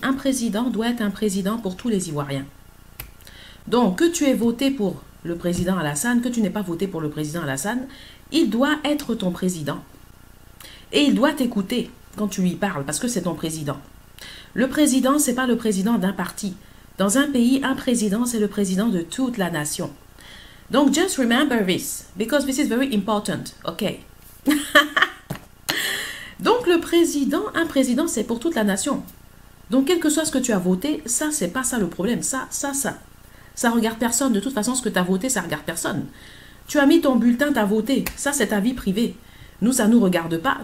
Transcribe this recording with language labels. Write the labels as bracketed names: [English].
[French] Un président doit être un président pour tous les Ivoiriens. Donc, que tu aies voté pour le président Alassane, que tu n'aies pas voté pour le président Alassane, il doit être ton président. Et il doit t'écouter quand tu lui parles, parce que c'est ton président. Le président, ce n'est pas le président d'un parti. Dans un pays, un président, c'est le président de toute la nation. [English] Donc, just remember this, because this is very important, ok? [French] Donc, le président, un président, c'est pour toute la nation. Donc, quel que soit ce que tu as voté, ça, c'est pas ça le problème. Ça regarde personne. De toute façon, ce que tu as voté, ça regarde personne. Tu as mis ton bulletin, tu as voté. Ça, c'est ta vie privée. Nous, ça ne nous regarde pas.